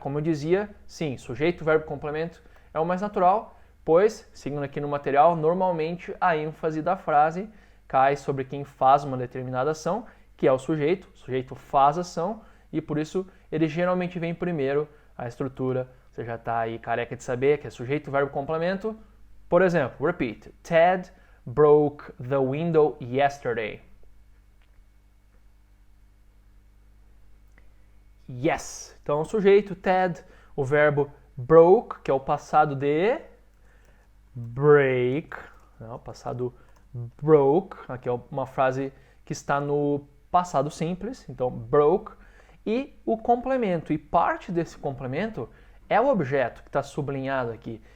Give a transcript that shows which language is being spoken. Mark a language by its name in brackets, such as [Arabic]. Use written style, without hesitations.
[Portuguese] Como eu dizia, sim, sujeito, verbo, complemento é o mais natural, pois, seguindo aqui no material, normalmente a ênfase da frase cai sobre quem faz uma determinada ação, que é o sujeito faz a ação, e por isso ele geralmente vem primeiro, a estrutura, você já está aí careca de saber, que é sujeito, verbo, complemento. Por exemplo, [English] repeat, Ted broke the window yesterday. Yes. [Portuguese] Então, o sujeito, Ted, o verbo broke, que é o passado de break, né? O passado broke, aqui é uma frase que está no passado simples, então broke, e o complemento, e parte desse complemento é o objeto que está sublinhado aqui.